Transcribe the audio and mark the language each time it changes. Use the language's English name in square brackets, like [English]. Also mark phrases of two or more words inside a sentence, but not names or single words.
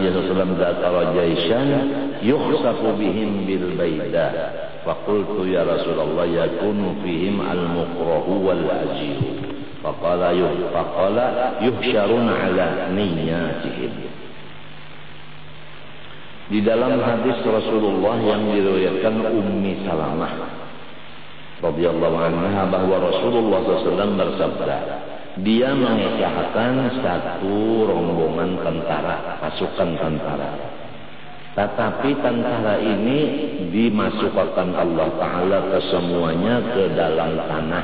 [Arabic] صلى الله عليه وسلم ذكر جيشا يخسف بهم بالبيداء فقلت يا رسول الله يكون فيهم المكره والأجير فقال يحشرون على نياتهم. [Indonesian] Di dalam hadis Rasulullah yang diriwayatkan Ummi Salamah [Arabic] رضي الله عنها [Indonesian] bahwa Rasulullah SAW bersabda, dia mengisahkan satu rombongan tentara, pasukan tentara. Tetapi tentara ini dimasukkan Allah Ta'ala ke semuanya ke dalam tanah.